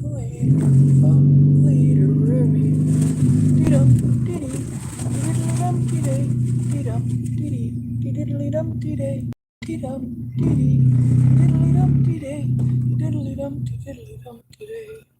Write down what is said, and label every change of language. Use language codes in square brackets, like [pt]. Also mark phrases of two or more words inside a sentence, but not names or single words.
[en] leader, follow the leader wherever you dee-dum, dee-dee, dee-dum, dee-day, dee-dum, dee-dee, dee-diddly-dum, dee-day, dee-dum, dee-dee, diddly-dum, dee-day, diddly-dum, diddly-dum, dee-day.